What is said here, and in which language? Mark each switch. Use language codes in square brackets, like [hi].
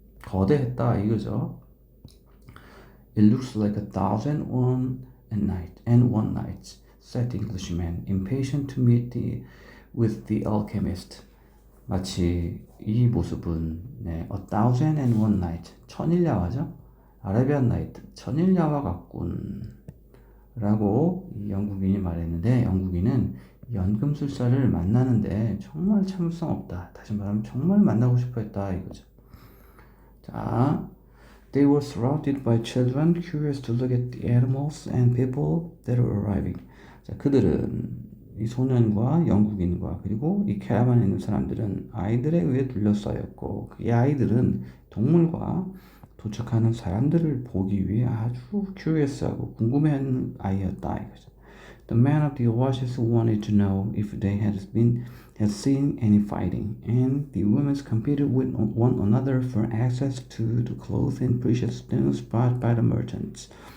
[ko] 거대했다 이거죠. [en] It looks like 1,001 and one night, said the Englishman, impatient to meet with the alchemist. [ko] 마치 이 모습은 A Thousand and One Night, 천일야화죠. 아라비안 나이트, 천일야화 같군 라고 이 영국인이 말했는데, 영국인은 연금술사를 만나는데 정말 참을성 없다, 다시 말하면 정말 만나고 싶어 했다 이거죠. [en] 자, They were surrounded by children curious to look at the animals and people that were arriving. [ko] 자, 그들은 이 소년과 영국인과 그리고 이 캐러반에 있는 사람들은 아이들에 의해 둘러싸였고, 이 아이들은 동물과 도착하는 사람들을 보기 위해 아주 curious하고 궁금해하는 아이였다 이거죠. [en] The man of the oasis wanted to know if they had seen any fighting, and the women competed with one another for access to the clothes and precious stones brought by the merchants.